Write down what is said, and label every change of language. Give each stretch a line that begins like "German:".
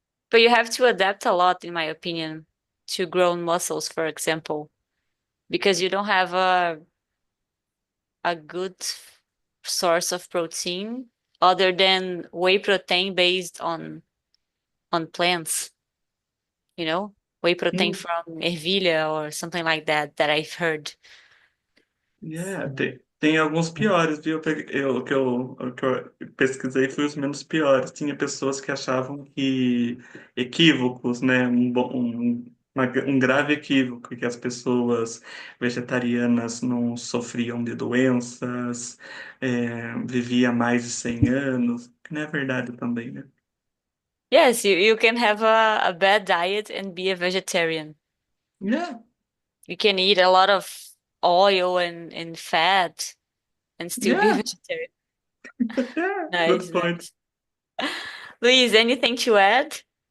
English: But you have to adapt a lot, in my opinion, to grown muscles, for example, because you don't have a good source of protein other than whey protein based on plants, you know, whey protein from
Portuguese: ervilha
English: or something like that I've heard. Yeah,
Portuguese: tem alguns piores, viu? O que eu pesquisei foi os menos piores. Tinha pessoas que achavam que equívocos, né? Um grave equívoco que as pessoas vegetarianas não sofriam de doenças, vivia mais de 100 anos, que não é verdade também, né?
English: Yes, you can have a bad diet and be a vegetarian. Yeah, You can eat a lot of oil and fat and still be a yeah, vegetarian. yeah, Nice, good point. nice. Luis, anything to add?